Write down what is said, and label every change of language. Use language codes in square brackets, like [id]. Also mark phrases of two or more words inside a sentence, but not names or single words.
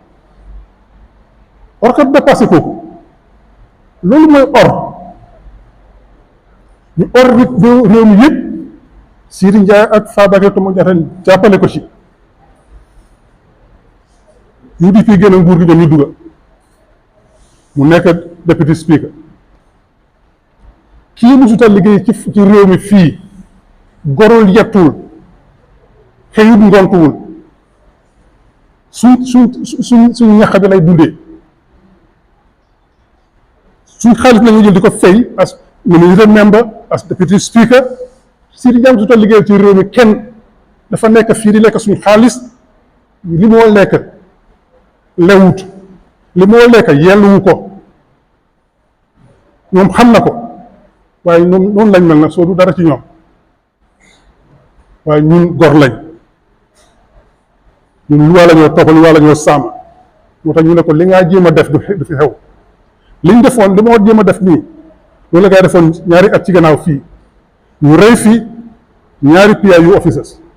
[wo] or que dépassé kooku loolu mooy or ñu or réew mi yëpp Seedy Njie ak Fabakary Tombong Jatta jàppale ko ci UDP génn nguur gi ñoom ñu dugga mu nekk [en] deputy speaker [wo] kii musuta liggéey ci réew mi fii gorul yettul xëyut ngontuwul suñ ñax bi lay dundee suñ xaalis la ñu jël di ko fay [en] as minister member as deputy speaker [wo] Seedy Njie musuta liggéey ci réew mi kenn dafa nekk fii di lekk suñ xaalis li moo lekk lewut li moo lekk yelluwu ko ñoom xam na ko waaye ñoom noonu lañ mel nag soo du dara ci ñoom waaye ñun gor lañ ñun lu waa la ñoo toppal lu waa la ñoo sàmm moo tax ñu ne ko li ngaa jéem a def du fi xew liñ defoon li moo jéem a def nii loolu la gaa defoon ñaari at ci gannaaw fii ñu rey fii ñaari [en] PIU officers